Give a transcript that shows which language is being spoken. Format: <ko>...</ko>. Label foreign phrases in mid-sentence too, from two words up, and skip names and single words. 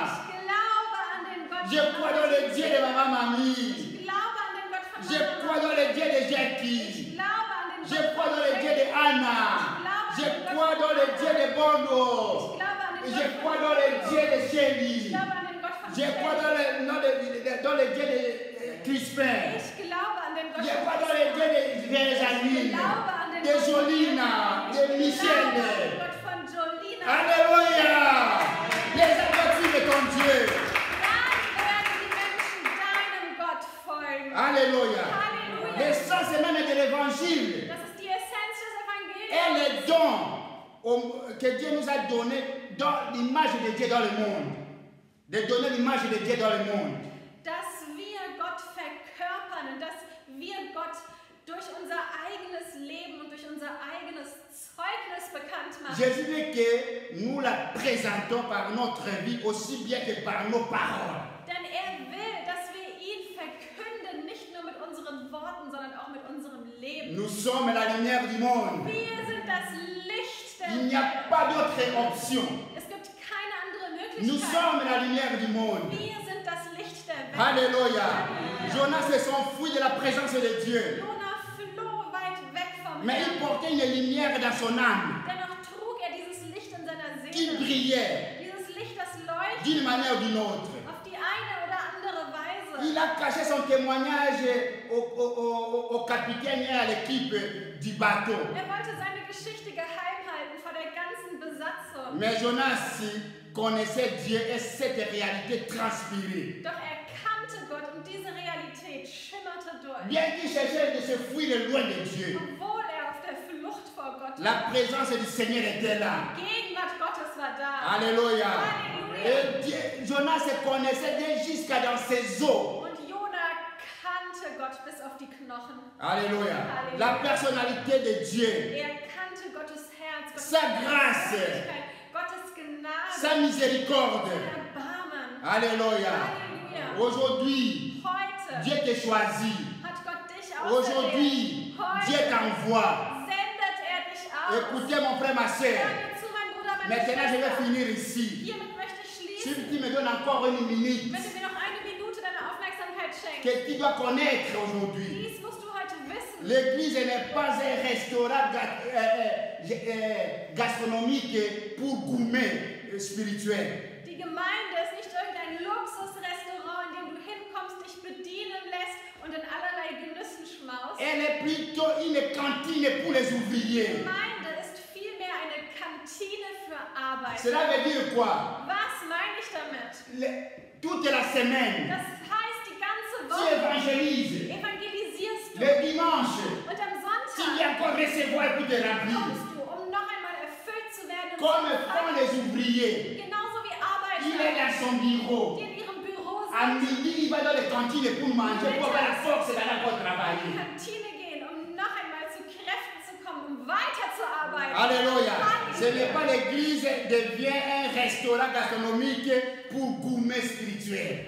<de>ich glaube an den Gott</de> <fr>Je crois dans le Dieu de Maman Mamie.</fr> <de>Ich glaube an den Gott von</de> <fr>Je</fr> <de>Mama.</de> <fr>crois dans le Dieu de Jackie.</fr> <de>Ich glaube an den</de> <fr>Je</fr> <de>Gott</de> <fr>crois</fr> <de>von</de> <fr>dans le Dieu de Anna. Je crois dans le Dieu de Bono.</fr> <de>Ich glaube an den</de> <fr>Je</fr> <de>Gott</de> <fr>crois</fr> <de>von</de> <fr>dans le Dieu de</fr> <de>Ich Shelly. glaube an den Gott von</de> <fr>Je crois dans le Dieu de Crispin.</fr> <de>Ich glaube an den Gott</de> <fr>Je</fr> <de>von</de> <fr>crois dans le Dieu de Vézanine, de Jolina, de</fr> <de>Ich Michel. glaube an den Gott von Jolina.</de> <fr>Alléluia. Les adorateurs de ton Dieu.</fr> <de>Dann werden die Menschen deinem Gott folgen.</de> <fr>Alléluia.</fr> <de>Halleluja.</de> <fr>L'essence même de l'évangile</fr> <de>Das ist die Essenz des</de> <fr>est</fr> <de>Evangeliums.</de> <fr>le don que Dieu nous a donné dans l'image de Dieu dans le monde. De donner l'image de Dieu dans le monde.</fr> <de>Dass wir Gott verkörpern und dass wir Gott durch unser eigenes Leben und durch unser eigenes Zeugnis bekannt machen.</de> <fr>Jésus veut que nous la présentons par notre vie aussi bien que par nos paroles.</fr> <de>Denn er will, dass wir ihn verkünden, nicht nur mit unseren Worten, sondern auch mit unserem Leben.</de> <fr>Nous sommes la lumière du monde.</fr> <de>Wir sind das Licht der</de> <fr>Il n'y a</fr> <de>Welt.</de> <fr>pas d'autre option.</fr> <de>Es gibt keine andere</de> <fr>Nous</fr> <de>Möglichkeit.</de> <fr>sommes la lumière du monde.</fr> <de>Wir sind das Licht der Welt.</de> <fr>Alléluia. Jonas s'est enfui de la présence de Dieu.</fr> <de>Jona floh weit weg vom</de> <fr>Mais il</fr> <de>Herrn.</de> <fr>portait une lumière dans son âme</fr> <de>Dennoch trug er dieses Licht in seiner</de> <fr>qui</fr> <de>Seele.</de> <fr>brillait</fr> <de>Dieses Licht, das leuchtet</de> <fr>d'une manière ou d'une autre.</fr> <de>auf die eine oder andere Weise.</de> <fr>Il a caché son témoignage au capitaine et à l'équipe du bateau.</fr> <de>Er wollte seine Geschichte geheim halten vor der ganzen Besatzung.</de> <fr>Mais Jonas connaissait Dieu et cette réalité transpirait.</fr> <de>Doch er kannte Gott und diese Realität schimmerte durch.</de> <fr>Bien qu'il cherchait de se fuir loin de Dieu,</fr> <de>Obwohl er auf der Flucht vor Gott war.</de> <fr>la présence du Seigneur était là.</fr> <de>Die Gegenwart Gottes war da.</de> <fr>Alléluia. Alléluia. Et Jonas se connaissait Dieu jusqu'à dans ses os.</fr> <de>Und Jona kannte Gott bis auf die Knochen.</de> <fr>Alléluia. La personnalité de Dieu,</fr> <de>Er kannte Gottes Herz, Gottes</de> <fr>Sa grâce.</fr> <de>Herrlichkeit, Gottes Gnade,</de> <fr>sa miséricorde.</fr> <de>sein Erbarmen.</de> <fr>Alléluia.</fr> <de>Halleluja.</de> <fr>Aujourd'hui,</fr> <de>Heute</de> <fr>Dieu te choisit.</fr> <de>hat Gott dich auserwählt.</de> <fr>Aujourd'hui, Dieu</fr> <de>Heute</de> <fr>t'envoie.</fr> <de>sendet er dich aus.</de> <fr>Écoutez mon frère, ma soeur.</fr> <de>Hör mir zu, mein Bruder, meine</de> <fr>Maintenant, je vais</fr> <de>Schwester.</de> <fr>finir ici.</fr> <de>Hiermit möchte ich</de> <fr>Si</fr> <de>schließen.</de> <fr>tu me donnes encore une minute,</fr> <de>Wenn du mir noch eine Minute deine Aufmerksamkeit schenkst.</de> <fr>que tu dois connaître aujourd'hui.</fr> <de>Dies musst du heute wissen.</de> <fr>L'église n'est pas un restaurant gastronomique pour gourmet spirituel.</fr> <de>Die Gemeinde ist nicht irgendein Luxusrestaurant, in dem du hinkommst, dich bedienen lässt und in allerlei Genüssen schmaust.</de> <fr>Elle est plutôt une cantine pour les ouvriers.</fr> <de>Gemeinde ist vielmehr eine Kantine für Arbeiter.</de> <fr>Cela veut dire quoi?</fr> <de>Was meine ich damit?</de> <fr>Toute la semaine,</fr> <de>Das heißt, die ganze</de> <fr>tu</fr> <de>Woche</de> <fr>évangélises.</fr> <de>evangelisierst du.</de> <fr>Le dimanche,</fr> <de>Und am</de> <fr>tu</fr> <de>Sonntag</de> <fr>viens encore recevoir et puis te remplir.</fr> <de>kommst du, um noch einmal erfüllt zu werden. und</de> <fr>Comme</fr> <de>zu</de> <fr>font</fr> <de>feiern.</de> <fr>les ouvriers.</fr> <de>Genauso wie</de> <fr>Il est</fr> <de>Arbeiter,</de> <fr>dans son bureau.</fr> <de>die in ihrem Büro</de> <fr>À</fr> <de>sind,</de> <fr>midi, il va dans les cantines pour manger, pour avoir la force d'aller encore</fr> <de>in die</de> <fr>travailler.</fr> <de>Kantine gehen, um noch einmal zu Kräften zu kommen, um weiterzuarbeiten.</de> <fr>Alléluia. Ce</fr> <de>Halleluja.</de> <fr>n'est pas l'église devient un restaurant gastronomique pour gourmet spirituel.</fr>